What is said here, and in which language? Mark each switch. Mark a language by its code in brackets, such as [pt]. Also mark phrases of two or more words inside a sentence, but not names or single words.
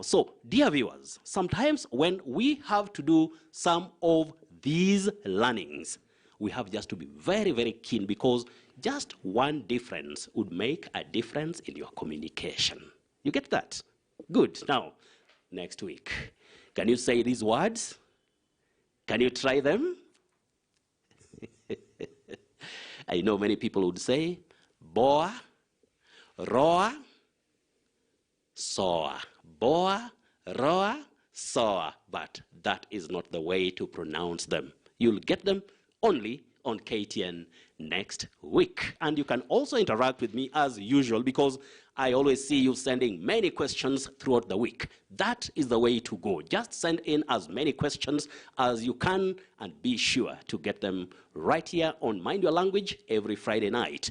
[en] So, dear viewers, sometimes when we have to do some of these learnings, we have just to be very, very keen because just one difference would make a difference in your communication. You get that? Good. Now, next week, can you say these words? Can you try them? I know many people would say boa, roa, soa. Boa, roa, soa. But that is not the way to pronounce them. You'll get them only on KTN next week. And you can also interact with me as usual, because I always see you sending many questions throughout the week. That is the way to go. Just send in as many questions as you can, and be sure to get them right here on Mind Your Language every Friday night.